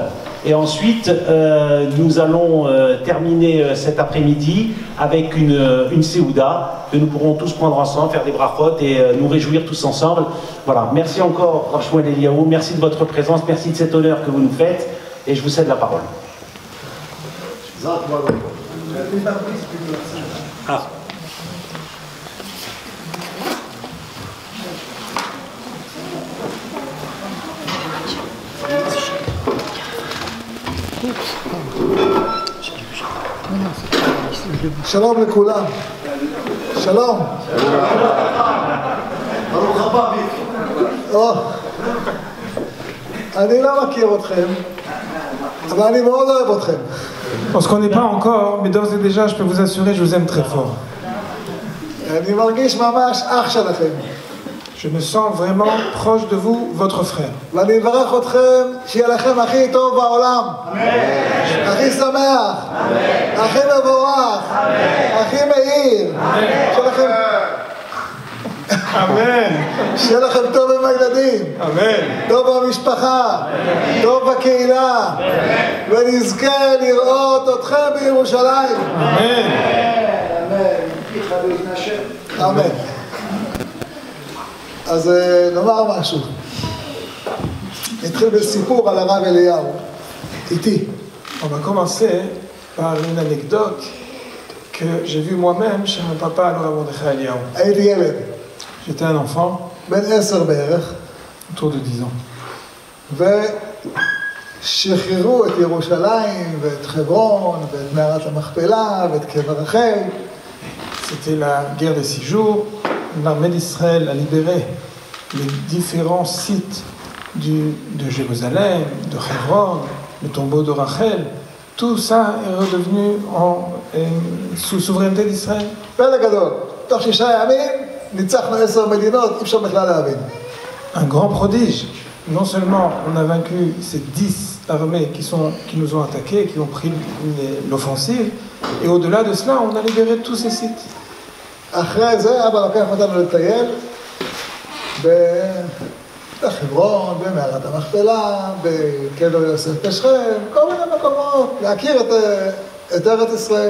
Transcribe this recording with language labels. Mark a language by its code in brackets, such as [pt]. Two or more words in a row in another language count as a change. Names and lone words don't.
[fr] Et ensuite, nous allons terminer cet après-midi avec une Séouda que nous pourrons tous prendre ensemble, faire des brachot et nous réjouir tous ensemble. Voilà, merci encore Rav Shmuel Eliyahu, merci de votre présence, merci de cet honneur que vous nous faites et je vous cède la parole. Ah. [he] שלום לכולם. שלום. ברוך הבא מיקי. אני לא מכיר אתכם, אבל אני מאוד אוהב אתכם. [fr] On se connaît pas encore, mais d'ores et déjà, je peux vous assurer, je vous aime très fort. [he] אני מרגיש ממש אח שלכם. [fr] Je me sens vraiment proche de vous, votre frère. [he] ואני מברך אתכם שיהיה לכם הכי טוב בעולם. הכי שמח. הכי מבורך. הכי מאיר. Amen. שיהיה לכם טוב עם הילדים. Amen. טוב במשפחה. טוב בקהילה. ונזכה לראות אתכם בירושלים. Amen. אמן. אז נאמר משהו. נתחיל בסיפור על הרב אליהו, איתי. [fr] On va commencer par une anecdote que j'ai vue moi-même chez mon papa, le Rav Mordechai Eliyahu. [he] הייתי ילד. [fr] J'étais un enfant, [he] בן 10 בערך. [fr] autour de 10 ans. [he] ושחררו את ירושלים ואת חברון ואת מערת המכפלה ואת קבר רחל. [fr] C'était la guerre des 6 jours. L'armée d'Israël a libéré les différents sites de Jérusalem, de Hebron, le tombeau de Rachel. Tout ça est redevenu sous souveraineté d'Israël. [he] פלא גדול. תוך 6 ימים ניצחנו 10 מדינות, אי אפשר בכלל להבין. [fr] Un grand prodige. Non seulement on a vaincu ces 10 armées qui nous ont attaqués, qui ont pris l'offensive, et au-delà de cela, on a libéré tous ces sites. [he] אחרי זה אבא לקח אותנו לטייל בחברון, במערת המכפלה, בקבר יוסף בשכם, כל מיני מקומות, להכיר את ארץ ישראל.